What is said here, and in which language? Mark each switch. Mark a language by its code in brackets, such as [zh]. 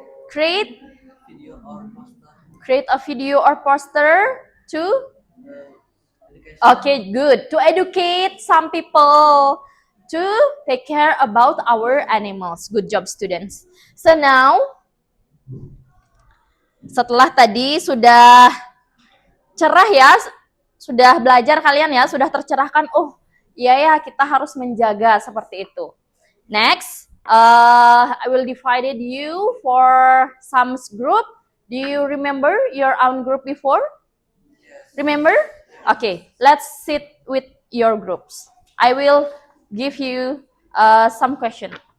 [en] Create a video or poster to? Okay, good. To educate some people to take care about our animals. Good job, students. So now, [id] setelah tadi sudah cerah ya, sudah belajar kalian ya, sudah tercerahkan. Oh, iya ya, kita harus menjaga seperti itu. [en] Next, I will divide you for some group. Do you remember your own group before? Remember? Okay, let's sit with your groups. I will give you some question.